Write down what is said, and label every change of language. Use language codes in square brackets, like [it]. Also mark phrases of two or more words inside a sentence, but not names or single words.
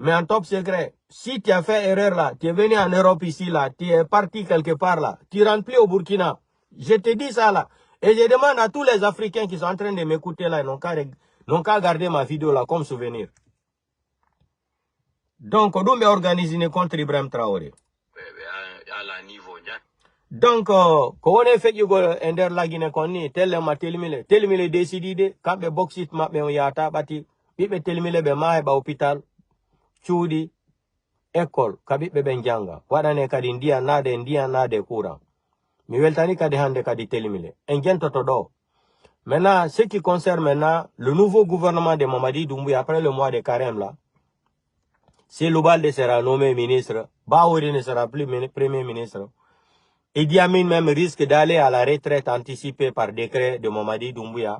[fr] Mais en top secret, si tu as fait erreur là, tu es venu en Europe ici là, tu es parti quelque part là, tu rentres plus au Burkina. Je te dis ça là. Et je demande à tous les Africains qui sont en train de m'écouter là, ils n'ont qu'à garder ma vidéo là comme souvenir. Donc, on doit organiser contre Ibrahim Traoré. [ff] Donc, ko wone feƴƴugo e nder lagine kon ni tellema telimile décidide kamɓe boxit maɓɓe on yahata ɓati ɓiɓɓe telimile ɓe ma heɓa hôpital cuuɗi école ka ɓiɓɓe ɓen janga waɗane kadi ndiyan nade courant mi weltani kadi hande kadi telimile en jentoto ɗo. [fr] Maintenant ce qui concerne maintenant le nouveau gouvernement de Mamadi Doumbouya après le mois de carême là, c'est Loubalde sera nommé ministre, Bahouri ne sera plus premier ministre. Idi Amin même risque d'aller à la retraite anticipée par décret de Mamadi Doumbouya.